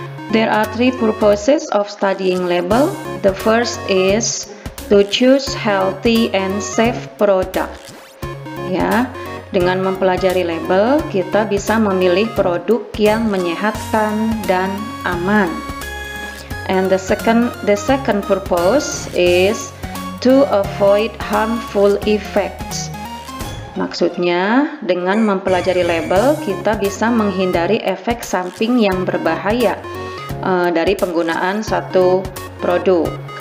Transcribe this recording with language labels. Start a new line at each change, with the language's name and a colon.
English: There are 3 purposes of studying label. The first is to choose healthy and safe product.
Indonesian: Ya, dengan mempelajari label, kita bisa memilih produk yang menyehatkan dan aman.
English: And the second purpose is to avoid harmful effects.
Indonesian: Maksudnya, dengan mempelajari label, kita bisa menghindari efek samping yang berbahaya dari penggunaan satu produk.